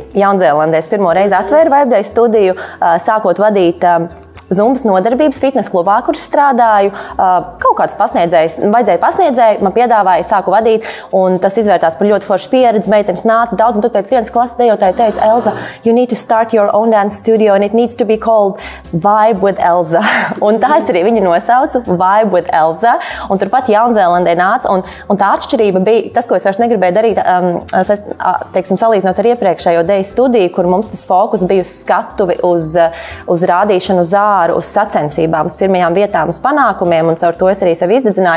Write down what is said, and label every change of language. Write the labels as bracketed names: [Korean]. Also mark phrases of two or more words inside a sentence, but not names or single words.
[Latvian] Jaunzēlandē es pirmo reizi atvēru Vibe Day studiju, sākot vadīt Zumbas nodarbības fitnes klubā, kur strādāju. Kaut kāds vajadzēja pasniedzēju, man piedāvāja, sāku vadīt, un tas izvērtās par ļoti foršu pieredzi. Meitenes nāca daudz, un tad pēc vienas klases dejotāja teica, Elza, [English] you need to start your own dance studio, and it needs to be called Vibe with Elza. [Latvian] Un tās arī viņi nosauca Vibe with Elza, un turpat Jaunzēlandē nāca, un tā atšķirība bija tas, ko es vairs negribēju darīt, salīdzinot ar iepriekšējo deju studiju, kur mums tas fokus bija uz skatuvi, uz rādīšanu uz uz sacensībām, uz pirmajām vietām, uz panākumiem, un caur to es arī sevi izdedzināju.